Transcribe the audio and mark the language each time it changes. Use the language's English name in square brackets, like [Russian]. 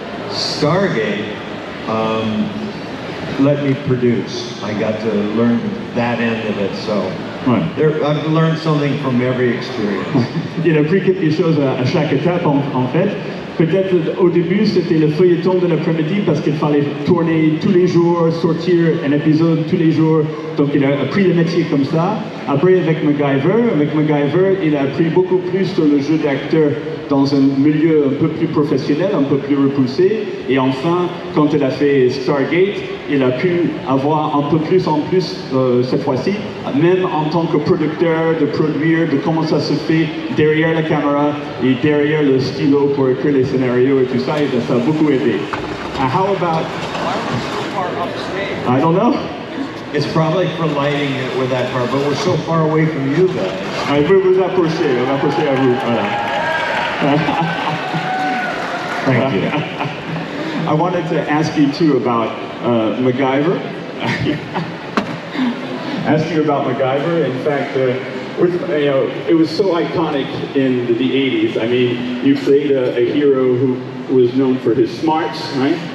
[English] Stargate let me produce. I got to learn that end of it, so I've learned something from every experience. [French] Il a appris quelque chose à chaque étape en fait. Peut-être au début c'était le feuilleton de l'après-midi parce qu'il fallait tourner tous les jours, sortir un épisode tous les jours. Donc il a appris le métier comme ça. Après avec MacGyver, il a appris beaucoup plus sur le jeu d'acteur dans un milieu un peu plus professionnel, un peu plus repoussé. Et enfin, quand il a fait Stargate, il a pu avoir un peu plus en plus cette fois-ci, même en tant que producteur, de produire, de comment ça se fait derrière la caméra et derrière le stylo pour écrire les scénarios et tout ça, et ça a beaucoup aidé. [English] How about... Why are we so far upstage? I don't know. It's probably for lighting it with that part, but we're so far away from you guys. [French] Il veut vous approcher, on va approcher à vous, voilà. [English] Thank you. I wanted to ask you too about MacGyver. Ask you about MacGyver. In fact, it was so iconic in the 80s. I mean, you played a hero who was known for his smarts, right?